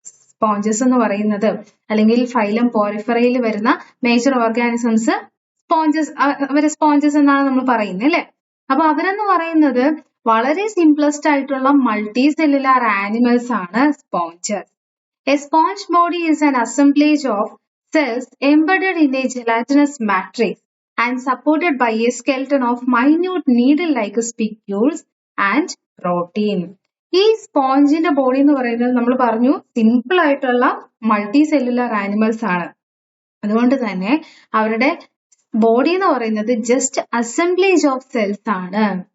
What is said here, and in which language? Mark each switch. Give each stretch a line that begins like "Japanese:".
Malayalam: Sponges എന്ന് പറയുന്നത് അല്ലെങ്കിൽ ഫൈലം പോറിഫെറയിൽ വരുന്ന മേജർ ഓർഗാനിസംസ് സ്പോഞ്ചസ്, അവരെ സ്പോഞ്ചസ് എന്നാണ് നമ്മൾ പറയുന്നത് അല്ലെ? അപ്പൊ അവരെന്ന് പറയുന്നത് വളരെ സിംപ്ലസ്റ്റ് ആയിട്ടുള്ള മൾട്ടി സെല്ലുലാർ ആനിമൽസ് ആണ് sponges.
English: A sponge body is an assemblage of cells embedded in a gelatinous matrix and supported by a skeleton of minute needle-like spicules and protein.
Malayalam: ഈ സ്പോഞ്ചിന്റെ ബോഡി എന്ന് പറയുന്നത് നമ്മൾ പറഞ്ഞു സിമ്പിൾ ആയിട്ടുള്ള multi cellular animals ആണ്. അതുകൊണ്ട് തന്നെ അവരുടെ ബോഡി എന്ന് പറയുന്നത്
English: just assemblage of cells
Malayalam: ആണ്.